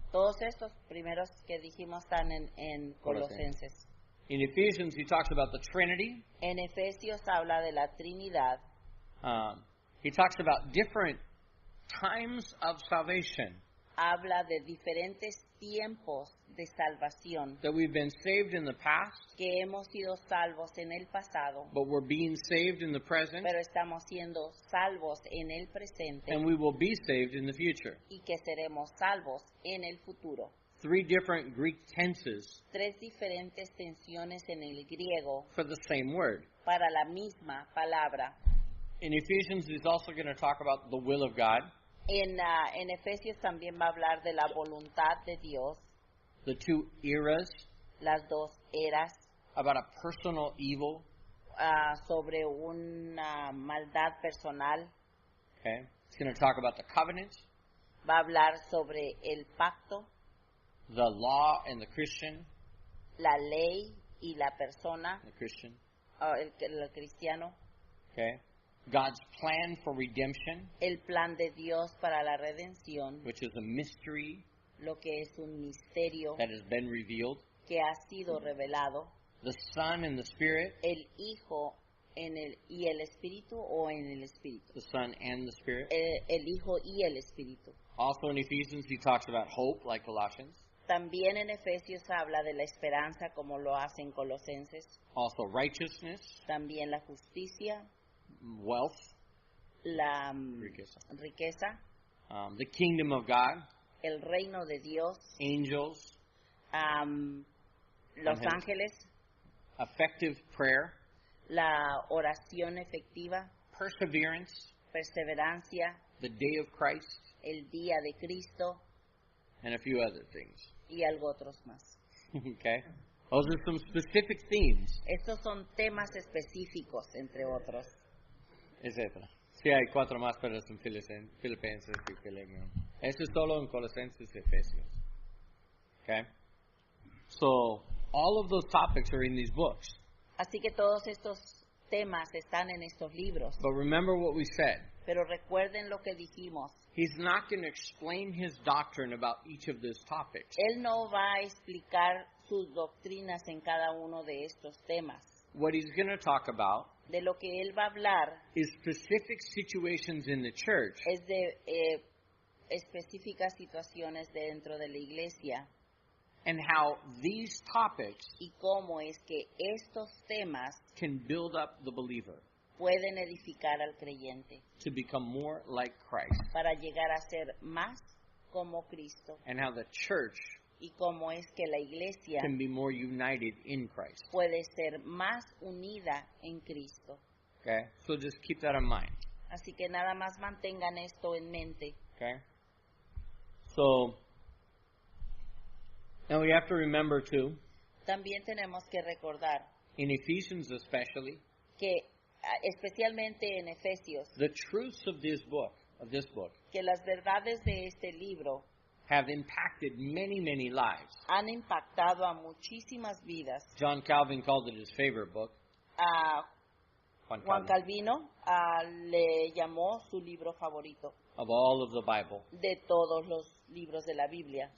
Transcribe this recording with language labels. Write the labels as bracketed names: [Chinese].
[Spanish] todos estos primeros que dijimos están en Colosenses. [English] In Ephesians, he talks about the Trinity. [Spanish] En Efesios habla de la Trinidad. [English] He talks about different times of salvation. [Spanish] Habla de diferentes tiempos de salvación. [English] That we've been saved in the past, [Spanish] Que hemos sido salvos en el pasado, [English] but we're being saved in the present, [Spanish] pero estamos siendo salvos en el presente [English] and we will be saved in the future. [Spanish] y que seremos salvos en el futuro. [English] 3 different Greek tenses [Spanish] 3 diferentes tensiones en el griego [English] for the same word. [Spanish] para la misma palabra. [English] In Ephesians, he's also going to talk about the will of God, [Spanish] En Efesios también va a hablar de la voluntad de Dios, [English] the 2 eras, [Spanish] las 2 eras, [English] about a personal evil. [Spanish] sobre una maldad personal. [English] Okay. He's going to talk about the covenant, [Spanish] Va a hablar sobre el pacto, [English] the law and the Christian, [Spanish] la ley y la persona, [English] the Christian. [Spanish] el cristiano. [English] Okay. God's plan for redemption, [Spanish] El plan de Dios para la redención, [English] which is a mystery [Spanish] lo que es un misterio [English] that has been revealed. [Spanish] que ha sido revelado. [English] The Son and the Spirit, [Spanish] El Hijo y el Espíritu o en el Espíritu. [English] the Son and the Spirit. [Spanish] El Hijo y el Espíritu. [English] Also in Ephesians, he talks about hope, like Colossians. [Spanish] También en Efesios habla de la esperanza como lo hace en Colosenses. [English] Also righteousness, [Spanish] También la justicia, [English] wealth, [Spanish] la riqueza. riqueza, [English] The kingdom of God, [Spanish] el reino de Dios, [English] angels, [Spanish] los ángeles, [English] effective prayer, [Spanish] la oración efectiva, [English] perseverance, [Spanish] perseverancia, [English] the day of Christ, [Spanish] el día de Cristo [English] and a few other things. [Spanish] y algo otros más. [English] Okay? Those are some specific themes, [Spanish] Estos son temas específicos, entre otros. [English] etc. [Spanish] Sí, hay 4 más, pero son Filipenses y Filemón. Eso es solo en Colosenses y Efesios. [English] Okay? So, all of those topics are in these books. [Spanish] Así que todos estos temas están en estos libros. [English] But remember what we said. [Spanish] Pero recuerden lo que dijimos. [English] He's not going to explain his doctrine about each of these topics. [Spanish] Él no va a explicar sus doctrinas en cada uno de estos temas. [English] What he's going to talk about [Spanish] De lo que él va a hablar [English] is specific situations in the church [Spanish] es de específicas situaciones dentro de la iglesia [English] and how these topics [Spanish] y cómo es que estos temas [English] can build up the believer [Spanish] pueden edificar al creyente [English] to become more like Christ, [Spanish] para llegar a ser más como Cristo [English] and how the church [Spanish] y cómo es que la iglesia [English] can be more united in Christ. [Spanish] puede ser más unida en Cristo. [English] Okay? So just keep that in mind. [Spanish] Así que nada más mantengan esto en mente. [English] Okay? So, now we have to remember too, [Spanish] También tenemos que recordar [English] in Ephesians especially, [Spanish] que especialmente en Efesios, [English] the truths of this book, [Spanish] que las verdades de este libro [English] have impacted many, many lives. [Spanish] han impactado a muchísimas vidas. [English] John Calvin called it his favorite book. [Spanish] A Juan Juan Calvin. Calvino le llamó su libro favorito [English] Of all of the Bible. [Spanish] de todos los libros de la Biblia.